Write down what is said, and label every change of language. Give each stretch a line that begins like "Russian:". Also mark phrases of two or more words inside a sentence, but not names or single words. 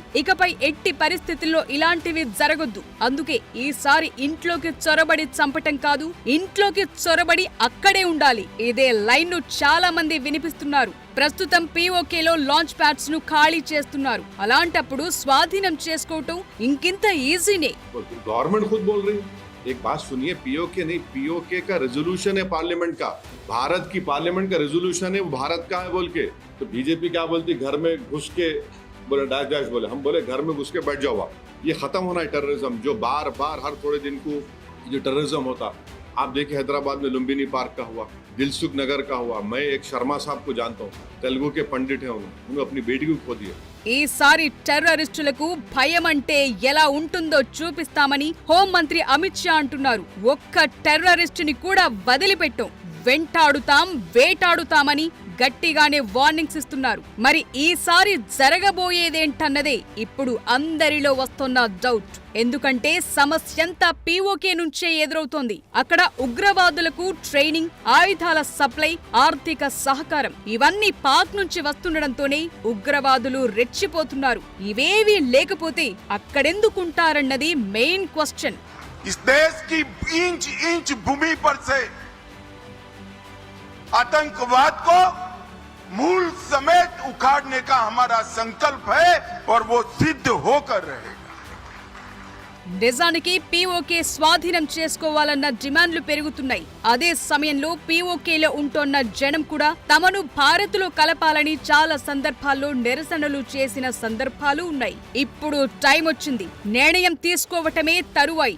Telugu: ఇకపై ఎట్టి పరిస్థితుల్లో ఇలాంటివి జరగొద్దు. అందుకే ఈసారి ఇంట్లోకి చొరబడి చంపటం కాదు, ఇంట్లోకి చొరబడి అక్కడే ఉండాలి. ఇదే లైన్ ను చాలా మంది వినిపిస్తున్నారు. ప్రస్తుతం పీఓకేలో లాంచ్ ప్యాడ్స్ ను ఖాళీ చేస్తున్నారు. అలాంటప్పుడు స్వాధీనం చేసుకోవటం ఇంకింత ఈజీనే.
Hindi: गवर्नमेंट खुद बोल रही, एक बात सुनिए, पीओके नहीं, पीओके का रेजोल्यूशन है पार्लियामेंट का, भारत की पार्लियामेंट का रेजोल्यूशन है, वो भारत का है बोल के। तो बीजेपी क्या बोलती, घर में घुस के बोले डैश डैश बोले, हम बोले घर में घुस के बैठ जाओ आप। ये खत्म होना है टेररिज्म, जो बार बार हर थोड़े दिन को जो टेररिज्म होता। आप देखिए हैदराबाद में लुम्बिनी पार्क का हुआ, दिलसुख नगर का हुआ। मैं एक शर्मा साहब को जानता हूँ, तेलुगु के पंडित हैं, उन्होंने अपनी बेटी को खो दिया।
Telugu: ఈసారి టెర్రరిస్టులకు భయం అంటే ఎలా ఉంటుందో చూపిస్తామని హోంమంత్రి అమిత్ షా అంటున్నారు. ఒక్క టెర్రరిస్టుని కూడా వదిలిపెట్టం, వెంటాడుతాం, వేటాడుతామని గట్టిగానే వార్నింగ్స్ ఇస్తున్నారు. మరి ఈసారి జరగబోయేదేంటన్నదే ఇప్పుడు అందరిలో వస్తున్న డౌట్. ఎందుకంటే సమస్యంతా పీఓకే నుంచే ఎదురవుతోంది. అక్కడ ఉగ్రవాదులకు ట్రైనింగ్, ఆయుధాల సప్లై, ఆర్థిక సహకారం ఇవన్నీ పాక్ నుంచి వస్తుండటంతోనే ఉగ్రవాదులు రెచ్చిపోతున్నారు. ఇవేవీ లేకపోతే అక్కడెందుకుంటారన్నది మెయిన్ క్వశ్చన్.
Hindi: इस देश की इंच इंच भूमि पर से आतंकवाद को मूल समेत उखाड़ने का हमारा संकल्प है और वो सिद्ध होकर रहेगा.
Telugu: నిజానికి పీఓకే స్వాధీనం చేసుకోవాలన్న డిమాండ్లు పెరుగుతున్నాయి. అదే సమయంలో పీఓకేలో ఉంటోన్న జనం కూడా తమను భారత్లో కలపాలని చాలా సందర్భాల్లో నిరసనలు చేసిన సందర్భాలు ఉన్నాయి. ఇప్పుడు టైం వచ్చింది. నిర్ణయం తీసుకోవటమే తరువాయి.